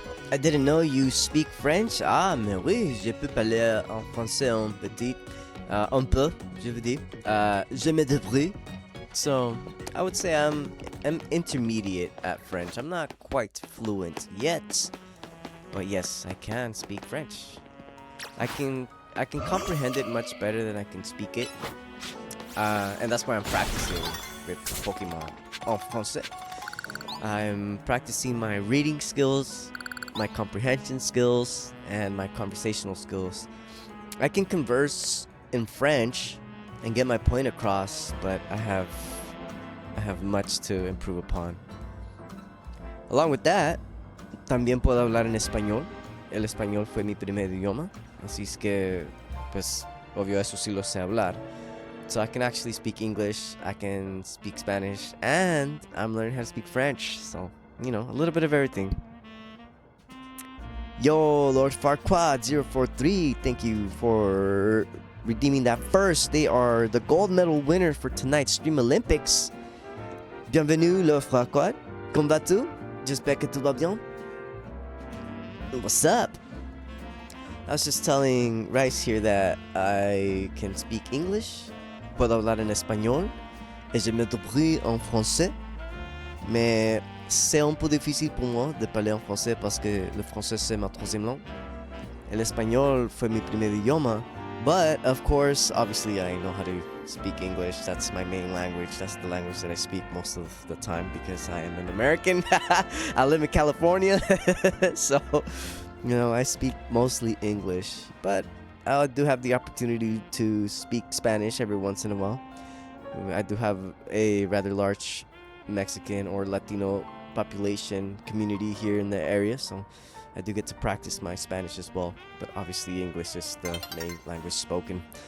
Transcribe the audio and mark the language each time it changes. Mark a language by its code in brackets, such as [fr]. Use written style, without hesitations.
[en] I didn't know you speak French. [fr] Ah, mais oui, je peux parler en français un petit. Un peu, je veux dire. Je me débrouille. [en] So, I would say I'm intermediate at French. I'm not quite fluent yet. But yes, I can speak French. I can comprehend it much better than I can speak it. And that's why I'm practicing with Pokemon [fr] en français. [en] I'm practicing my reading skills, my comprehension skills, and my conversational skills. I can converse in French and get my point across, but I have much to improve upon. Along with that, [es] también puedo hablar en español. El español fue mi primer idioma, así es que, pues, obvio eso sí lo sé hablar. [en] So I can actually speak English, I can speak Spanish, and I'm learning how to speak French. So, you know, a little bit of everything. Yo, Lord Farquaad 043, thank you for redeeming that first. They are the gold medal winner for tonight's Stream Olympics. [fr] Bienvenue, Lord Farquaad. Comment vas-tu? J'espère que tout va bien. [en] What's up? I was just telling Rice here that I can speak English, [es] puedo hablar en español, [fr] et je me débrouille en français, mais c'est un peu difficile pour moi de parler en français parce que le français c'est ma troisième langue. [es] El español fue mi primer idioma, [en] but of course, obviously I know how to speak English. That's my main language. That's the language that I speak most of the time because I am an American. I live in California, so, you know, I speak mostly English, but I do have the opportunity to speak Spanish every once in a while. I do have a rather large Mexican or Latino population community here in the area, so I do get to practice my Spanish as well, but obviously English is the main language spoken.